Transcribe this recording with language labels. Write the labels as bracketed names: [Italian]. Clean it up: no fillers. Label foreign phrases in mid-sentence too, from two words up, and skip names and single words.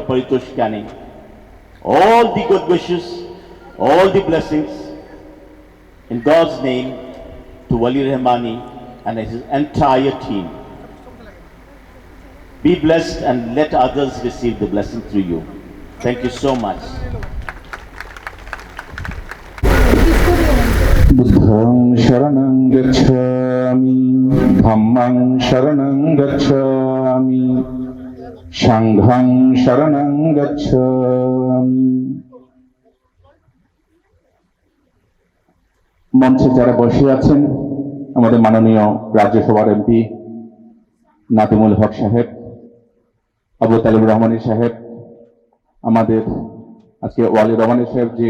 [English] Paritosh Canning, all the good wishes, all the blessings in God's name to Wali Rahmani and his entire team. Be blessed and let others receive the blessing through you. Thank you so much. [Pali] बुद्धं शरणं गच्छामि धम्मं शरणं गच्छामि संघं शरणं गच्छामि। [Bangla] মঞ্চে যারা বসে আছেন আমাদের মাননীয় রাজ্যসভার এমপি নাদিমুল হক সাহেব, আবু তালেব রহমানী সাহেব, আমাদের আজকে ওয়ালি রহমানী সাহেব যে